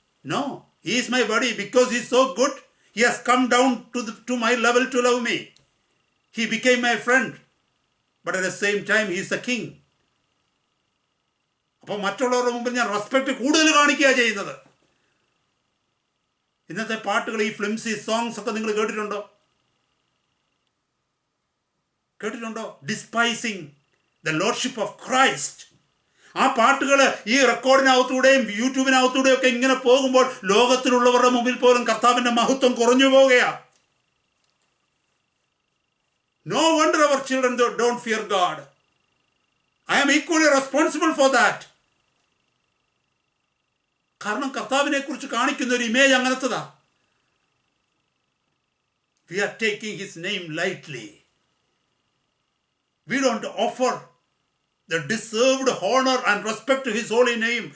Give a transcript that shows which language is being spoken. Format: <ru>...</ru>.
<en>No, he is my buddy because he is so good. He has come down to my level to love me. He became my friend, but at the same time he is the king.</en> <ml>അപ്പോൾ മറ്റുള്ളവരുടെ മുമ്പിൽ ഞാൻ respect കൂടുതൽ കാണിക്കുക ചെയ്യുന്നത്. ഇന്നത്തെ പാട്ടുകൾ, ഈ</ml> <en>flimsy songs</en> <ml>ഒക്കെ നിങ്ങൾ കേട്ടിട്ടുണ്ടോ?</ml> <en>Despising the lordship of Christ.</en> <ml>ആ പാട്ടുകൾ ഈ റെക്കോർഡിനകത്തൂടെയും യൂട്യൂബിനകത്തൂടെയും ഒക്കെ ഇങ്ങനെ പോകുമ്പോൾ ലോകത്തിലുള്ളവരുടെ മുമ്പിൽ പോലും കർത്താവിൻ്റെ മഹത്വം കുറഞ്ഞു പോവുകയാണ്.</ml> <en>No wonder our children don't fear God. I am equally responsible for that.</en> <ml>കാരണം കർത്താവിനെ കുറിച്ച് കാണിക്കുന്ന ഒരു image അങ്ങനത്തതാ.</ml> <en>We are taking his name lightly. We don't offer the deserved honor and respect to his holy name.</en>